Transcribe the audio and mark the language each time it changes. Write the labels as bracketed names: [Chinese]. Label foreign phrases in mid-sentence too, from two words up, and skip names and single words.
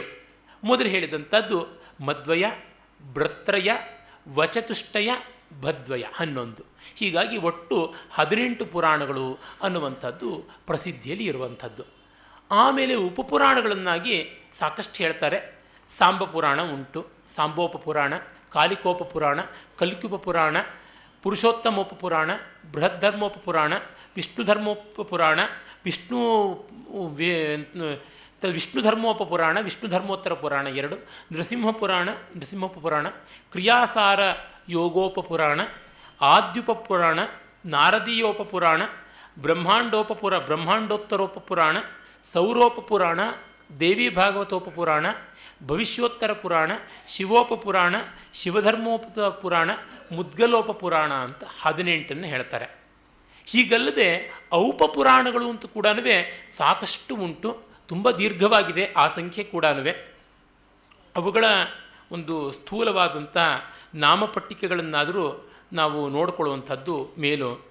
[Kannada] ಮೊದಲು ಹೇಳಿದಂಥದ್ದು ಮದ್ವಯ, ಭ್ರತ್ರಯ, ವಚತುಷ್ಟಯ, ಭದ್ವಯ 11. ಹೀಗಾಗಿ ಒಟ್ಟು 18 ಪುರಾಣಗಳು ಅನ್ನುವಂಥದ್ದು ಪ್ರಸಿದ್ಧಿಯಲ್ಲಿ ಇರುವಂಥದ್ದು. ಆಮೇಲೆ ಉಪಪುರಾಣಗಳನ್ನಾಗಿ ಸಾಕಷ್ಟು ಹೇಳ್ತಾರೆ. ಸಾಂಬ ಪುರಾಣ ಉಂಟು, ಸಾಂಬೋಪ ಪುರಾಣ, ಕಾಲಿಕೋಪ ಪುರಾಣ, ಕಲ್ಕ್ಯುಪ ಪುರಾಣ, ಪುರುಷೋತ್ತಮೋಪ ಪುರಾಣ, ಬೃಹದ್ಧರ್ಮೋಪ ಪುರಾಣ, ವಿಷ್ಣು ಧರ್ಮೋಪ ಪುರಾಣ, ವಿಷ್ಣು ಧರ್ಮೋಪ ಪುರಾಣ, ವಿಷ್ಣು ಧರ್ಮೋತ್ತರ ಪುರಾಣ 2, ನೃಸಿಂಹ ಪುರಾಣ, ನೃಸಿಂಹೋಪ ಪುರಾಣ, ಕ್ರಿಯಾಸಾರ ಯೋಗೋಪ ಪುರಾಣ, ಆದ್ಯುಪ ಪುರಾಣ, ನಾರದೀಯೋಪ ಪುರಾಣ, ಬ್ರಹ್ಮಾಂಡೋತ್ತರೋಪ ಪುರಾಣ, ಸೌರೋಪ ಪುರಾಣ, ದೇವಿ ಭಾಗವತೋಪ ಪುರಾಣ, ಭವಿಷ್ಯೋತ್ತರ ಪುರಾಣ, ಶಿವೋಪ ಪುರಾಣ, ಶಿವಧರ್ಮೋಪ ಪುರಾಣ, ಮುದ್ಗಲೋಪ ಪುರಾಣ ಅಂತ 18 ಹೇಳ್ತಾರೆ. ಹೀಗಲ್ಲದೆ ಔಪ ಪುರಾಣಗಳು ಅಂತ ಕೂಡ ಸಾಕಷ್ಟು ಉಂಟು, ತುಂಬ ದೀರ್ಘವಾಗಿದೆ ಆ ಸಂಖ್ಯೆ ಕೂಡ. ಅವುಗಳ ಒಂದು ಸ್ಥೂಲವಾದಂಥ ನಾಮಪಟ್ಟಿಕೆಗಳನ್ನಾದರೂ ನಾವು ನೋಡಿಕೊಳ್ಳುವಂಥದ್ದು ಮೇಲು.